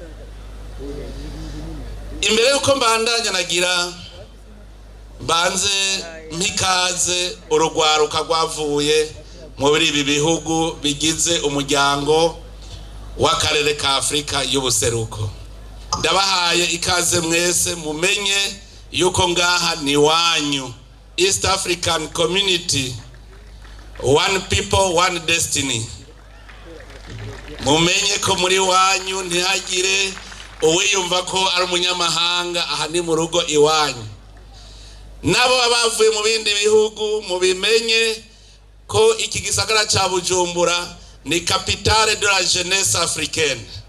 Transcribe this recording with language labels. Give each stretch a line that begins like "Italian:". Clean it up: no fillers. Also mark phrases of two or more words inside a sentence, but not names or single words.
Rundi: imbere yuko mbandanya nagira banze mpikaze urugwaruka rwavuye muri ibi bihugu bigize umuryango w'akarere ka Afrika y'ubuseruko ndabahaye ikaze mwese mumenye yuko ngaha ni wanyu
English: East African Community one people one destiny
Rundi: mumenye ko muri wanyu ntihagire uwiyumva ko ari umunyamahanga aha ni mu rugo iwanyu nabo abavuye mu bindi bihugu mubimenye ko iki gisagara ca Bujumbura ni
French: capitale de la jeunesse africaine